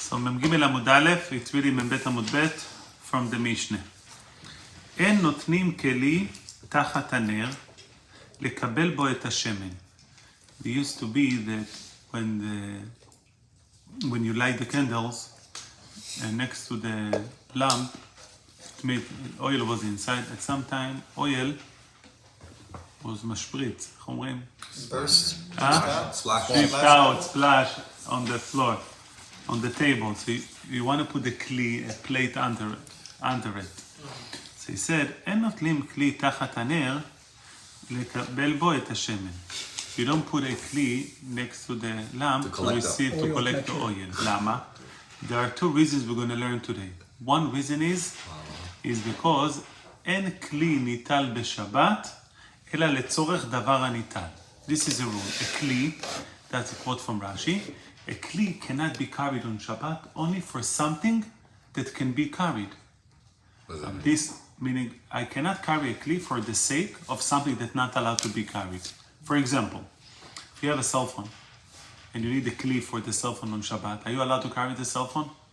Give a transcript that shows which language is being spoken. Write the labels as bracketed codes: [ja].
[en] So [he] מ"ג עמוד א', [en] it's really [he] מ"ב עמוד ב' [en] from the Mishnah. [he] אין נותנים כלי תחת הנר לקבל בו את השמן. [en] It used to be that when you light the candles and next to the lamp, it made, oil was inside. At some time, oil was [he] משפריץ, איך אומרים? [en] Burst. Slipped out, splash on the floor, on the table. So you want to put a plate under it. So he said, [he] אין נוטלים כלי תחת הנר לקבל בו את השמן. [en] You don't put a kli next to the lamp to collect the oil. Lama. There are two reasons we're going to learn today. One reason is because [he] אין כלי ניטל בשבת אלא לצורך דבר הניטל. [en] This is a rule. A kli, that's a quote from Rashi, a kli cannot be carried on Shabbat only for something that can be carried. This meaning I cannot carry a kli for the sake of something that's not allowed to be carried. For example, if you have a cell phone and you need a kli for the cell phone on Shabbat, are you allowed to carry the cell phone?